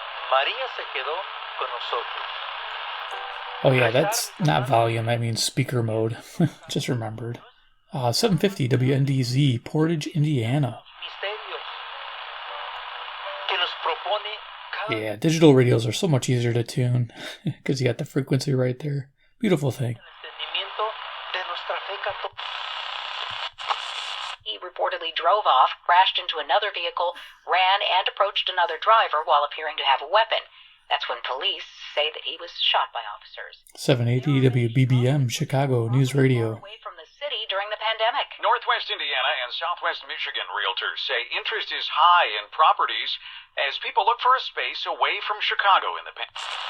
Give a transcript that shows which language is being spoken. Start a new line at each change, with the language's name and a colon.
Spanish: María se quedó con nosotros.
English: Oh yeah, that's not volume, that means speaker mode. Just remembered. 750 WNDZ, Portage, Indiana.
Spanish: Misterios que nos propone cada
English: Yeah, digital radios are so much easier to tune because you got the frequency right there. Beautiful thing.
Spanish: entendimiento de nuestra fe católica.
English: He reportedly drove off, crashed into another vehicle, ran, and approached another driver while appearing to have a weapon. That's when police say that he was shot by officers. 780 WBBM Chicago News Radio. Away from the city during the pandemic. Northwest Indiana and Southwest Michigan realtors say interest is high in properties as people look for a space away from Chicago in the pandemic.